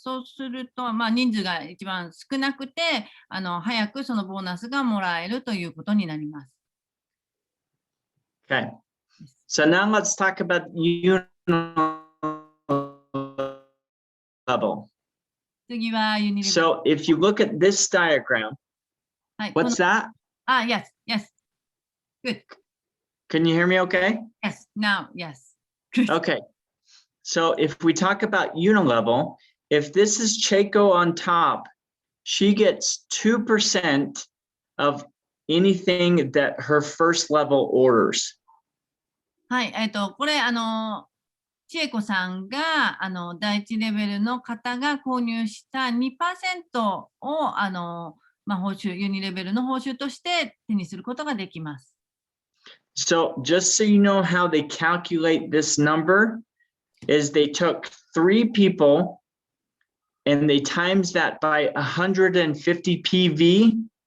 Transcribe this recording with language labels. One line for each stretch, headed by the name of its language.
Japanese: そうすると、人数が一番少なくて早くそのボーナスがもらえるということになります。
English: Okay, so now let's talk about unilevel.
Japanese: 次はユニレベル。
English: So if you look at this diagram,
Japanese: はい、
English: what's that? Yes, yes. Good. Can you hear me okay? Yes, now, yes. Okay. So if we talk about unilevel, if this is Cheiko on top, she gets 2% of anything that her first level orders.
Japanese: はい、これ、千恵子さんが、第一レベルの方が購入した 2% を、報酬、ユニレベルの報酬として手にすることができます。
English: So just so you know how they calculate this number is they took 3 people and they times that by 150 PV.